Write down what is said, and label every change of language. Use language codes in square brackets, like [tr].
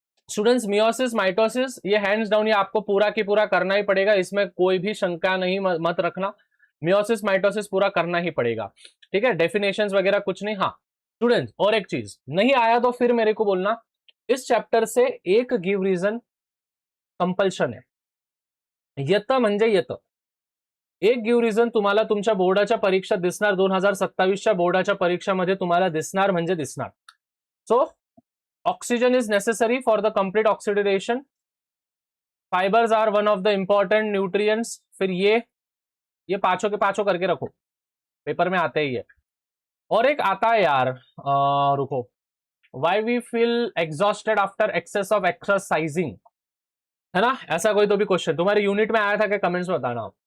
[hi] Students meiosis mitosis, ये hands down, ये आपको पूरा की पूरा करना ही पड़ेगा, इसमें कोई भी शंका नहीं, मत रखना। मियोसिस माइटोसिस पूरा करना ही पड़ेगा। ठीक है, डेफिनेशंस वगैरह कुछ नहीं। हाँ स्टूडेंट्स, और एक चीज, नहीं आया तो फिर मेरे को बोलना, इस चैप्टर से एक गिव रीजन कंपल्शन है। [mr] येतं म्हणजे येतं, एक गिव रिझन तुम्हाला तुमच्या बोर्डाच्या परीक्षा दिसणार, 2027च्या बोर्डाच्या परीक्षामध्ये तुम्हाला दिसणार म्हणजे दिसणार। [en] So oxygen is necessary for the complete oxidation, fibres are one of the important nutrients. [hi] फिर ये पांचों के पांचों करके रखो, पेपर में आते ही है। और एक आता है यार, रुको, [en] why we feel exhausted after excess of exercising, [hi] है ना, ऐसा कोई तो भी क्वेश्चन तुम्हारे यूनिट में आया था क्या, कमेंट्स में बताना।